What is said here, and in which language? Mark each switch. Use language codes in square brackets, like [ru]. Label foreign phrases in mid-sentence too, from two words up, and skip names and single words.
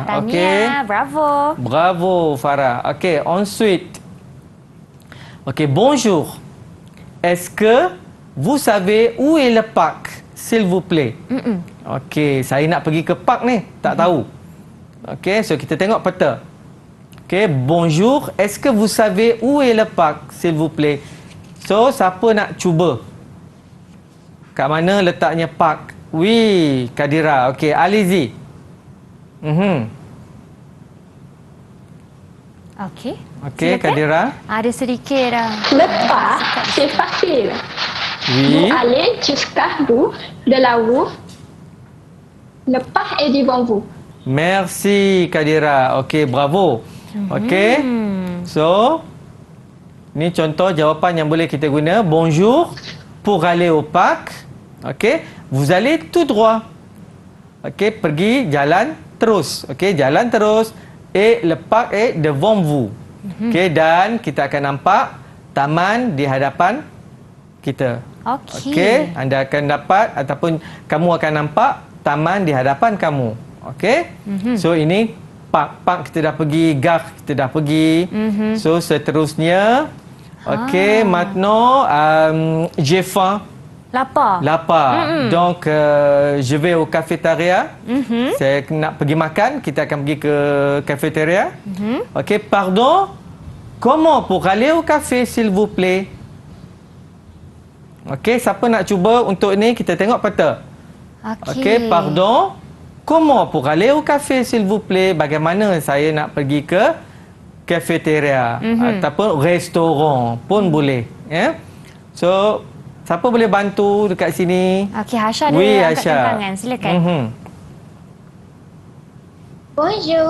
[ms] Tahniah. Okey. Bravo. Bravo Farah. Okey, ensuite. Okey, [fr] bonjour. Est-ce que vous savez où est le parc, s'il vous plaît? [ms] Okey, saya nak pergi ke park ni, tak tahu. Okey, so kita tengok peta. Okey, [fr] bonjour. Est-ce que vous savez où est le parc, s'il vous plaît? [ms] So, siapa nak cuba? Kat mana letaknya park? Oui, Kadira. Okey, Alizi. Okey. Okey, Silakan. Kadira. Ada sedikit Lepas, [fr] c'est facile. Vous Oui. allez jusqu'à bout de la roue. Lepas est devant vous. Merci, [ms] Kadira. Okey, bravo. Okey. So, ni contoh jawapan yang boleh kita guna. [fr] Bonjour, pour aller au parc. Okey, vous allez tout droit. [ms] Okey, pergi jalan terus. Okey, jalan terus. [fr] Et le parc est devant vous. [ms] Okey, dan kita akan nampak taman di hadapan kita. Okey. Okey, anda akan dapat ataupun kamu akan nampak taman di hadapan kamu. Okey? So ini park kita dah pergi, gare kita dah pergi. So seterusnya okey, [fr] maintenant j'ai faim. [ms] Lapar. [fr] Donc je vais au cafétéria. [ms] Saya nak pergi makan, kita akan pergi ke cafétéria. Okey, [fr] pardon. Comment pour aller au café s'il vous plaît? [ms] Okey, siapa nak cuba untuk ni? Kita tengok peta. Okey, [fr] pardon. Comment pour aller au café s'il vous plaît? [ms] Bagaimana saya nak pergi ke cafétéria ataupun restoran pun boleh, ya. So, siapa boleh bantu dekat sini? Okey, Hasha ada [fr] Oui, [ms] angkat Hasha. tangan. Silakan. [fr] Bonjour.